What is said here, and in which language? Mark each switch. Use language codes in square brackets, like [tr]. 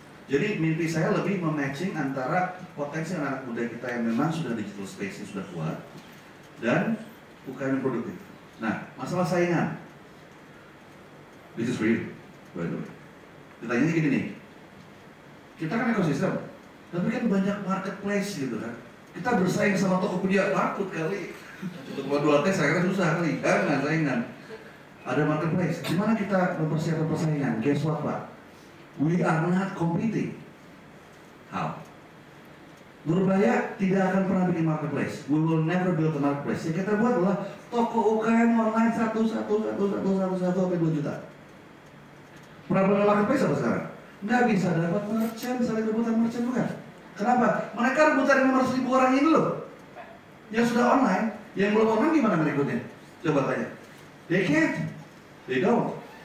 [id] Jadi mimpi saya lebih mematching antara potensi anak muda kita yang memang sudah digital space yang sudah kuat dan UKM yang produktif. Nah, masalah saingan, [en] this is for you, by the way. [id] Ditanya gini nih, kita kan ekosistem, tapi kan banyak marketplace gitu kan. Kita bersaing sama Tokopedia, takut kali. Untuk buat 2 tes saya kira susah kali, jangan saingan. Ada marketplace, gimana kita mempersiapkan persaingan? [en] Guess what [id] Pak? [en] We are not competing. How? [id] Nurbaya tidak akan pernah bikin marketplace. [en] We will never build a marketplace. [id] Yang kita buat adalah toko UKM online 1 sampai 2 juta. Problem marketplace apa sekarang? Nggak bisa dapat merchant, saling rebutan merchant bukan? Kenapa? Mereka rebutan 500.000 orang ini loh. Yang sudah online, yang belum online gimana berikutnya? Coba tanya. [en] They can't. They don't.